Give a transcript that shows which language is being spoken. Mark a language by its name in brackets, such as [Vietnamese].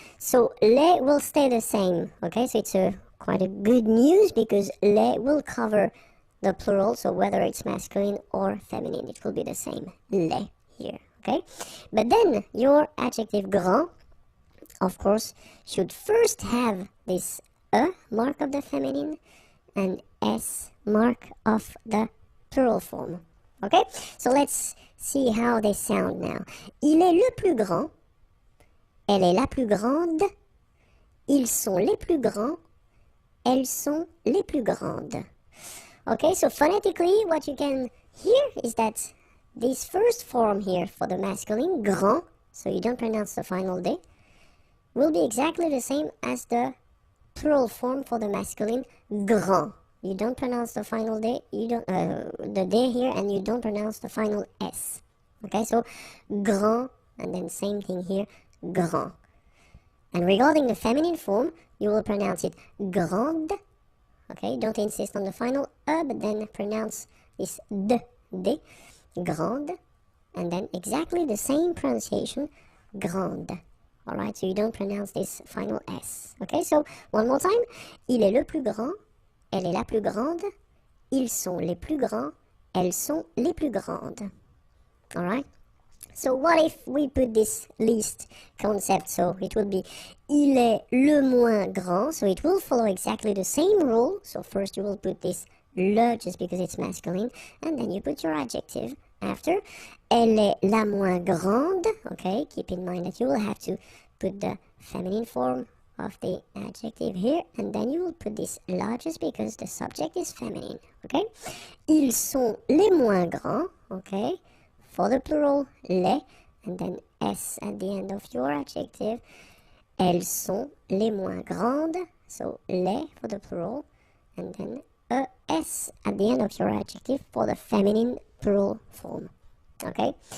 [English] So les will stay the same, okay? So it's quite a good news because les will cover the plural, so whether it's masculine or feminine, it will be the same, les here, okay? But then your adjective grand, of course, should first have this mark of the feminine and S mark of the plural form. Okay, so let's see how they sound now. [French] Il est le plus grand, elle est la plus grande, ils sont les plus grands, elles sont les plus grandes. [English] Okay, so phonetically what you can hear is that this first form here for the masculine, grand, so you don't pronounce the final D, will be exactly the same as the plural form for the masculine, grand. You don't pronounce the final D, you don't, the D here, and you don't pronounce the final S. Okay, so grand, and then same thing here, grand. And regarding the feminine form, you will pronounce it grande. Okay, don't insist on the final but then pronounce this D, grande, and then exactly the same pronunciation, grande. Alright, so you don't pronounce this final S. Okay, so one more time. [French] Il est le plus grand, elle est la plus grande, ils sont les plus grands, elles sont les plus grandes. [English] Alright? So what if we put this least concept? So it will be [French] il est le moins grand, [English] so it will follow exactly the same rule. So first you will put this le just because it's masculine, and then you put your adjective after. [French] Elle est la moins grande, okay? [English] Keep in mind that you will have to put the feminine form of the adjective here, and then you will put this la just because the subject is feminine, okay? [French] Ils sont les moins grands, okay? [English] For the plural, les, and then S at the end of your adjective. [French] Elles sont les moins grandes, [English] so les for the plural, and then S at the end of your adjective for the feminine plural form. Okay?